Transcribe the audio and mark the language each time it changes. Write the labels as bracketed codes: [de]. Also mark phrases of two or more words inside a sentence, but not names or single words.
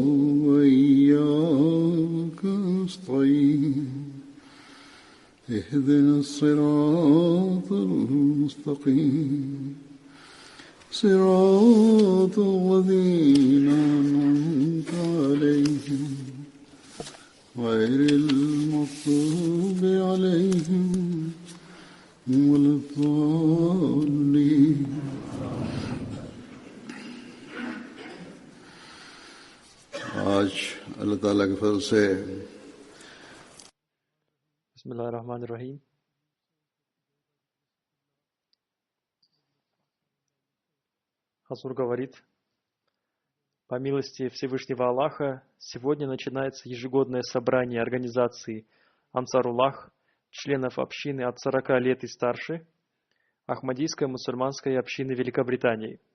[ar] وإياك نستعين اهدنا الصراط المستقيم صراط الذين أنعمت عليهم غير المغضوب عليهم ولا الضالين. [ur] آج اللہ تعالیٰ کے فضل سے [ar] بسم الله الرحمن الرحيم. [ru] Хазур говорит: по милости Всевышнего Аллаха, сегодня начинается ежегодное собрание организации Ансаруллах, членов общины от 40 лет и старше, Ахмадийской мусульманской общины Великобритании.